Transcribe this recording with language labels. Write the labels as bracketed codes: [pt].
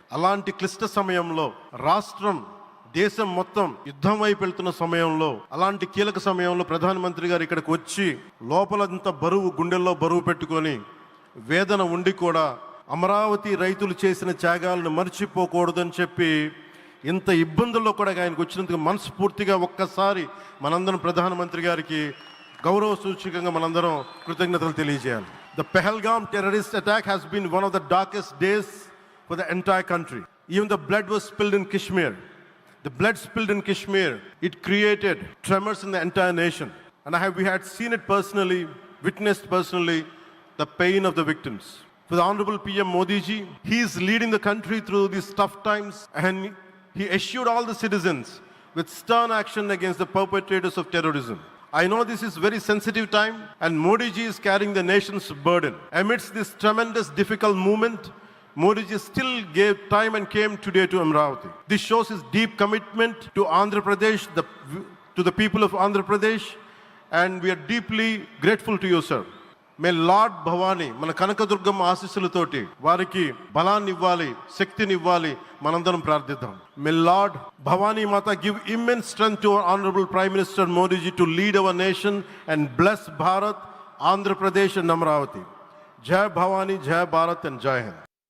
[te] అలాంటి క్లిష్ట సమయంలో రాష్ట్రం, దేశం మొత్తం యుద్ధం వైపు వెళ్తున్న సమయంలో, అలాంటి కీలక సమయంలో ప్రధానమంత్రి గారు ఇక్కడికి వచ్చి లోపలంతా బరువు, గుండెల్లో బరువు పెట్టుకొని వేదన ఉండి కూడా అమరావతి రైతులు చేసిన త్యాగాలను మర్చిపోకూడదని చెప్పి ఇంత ఇబ్బందుల్లో కూడా ఆయనకు వచ్చినందుకు మనస్ఫూర్తిగా ఒక్కసారి మనందరం ప్రధానమంత్రి గారికి గౌరవ సూచకంగా మనందరం కృతజ్ఞతలు తెలియజేయాలి. [en] The Pahalgam terrorist attack has been one of the darkest days for the entire country. Even the blood was spilled in Kashmir. The blood spilled in Kashmir, it created tremors in the entire nation. And we had seen it personally, witnessed personally, the pain of the victims. For the Honorable PM Modi ji, he is leading the country through these tough times, and he assured all the citizens with stern action against the perpetrators of terrorism. I know this is very sensitive time, and Modi ji is carrying the nation's burden. Amidst this tremendous difficult moment, Modi ji still gave time and came today to Amravati. This shows his deep commitment to Andhra Pradesh, to the people of Andhra Pradesh, and we are deeply grateful to you, sir. [te] May lord Bhavani, మన కనకదుర్గమ్మ ఆశీస్సులతోటి వారికి బలాన్ని ఇవ్వాలి, శక్తిని ఇవ్వాలి, మనందరం ప్రార్థిద్దాం. [en] May lord Bhavani Mata give immense strength to our honourable prime minister Modi ji to lead our nation and bless Bharat, Andhra Pradesh and Amaravati. జై భవానీ, జై Bharat and జై హింద్.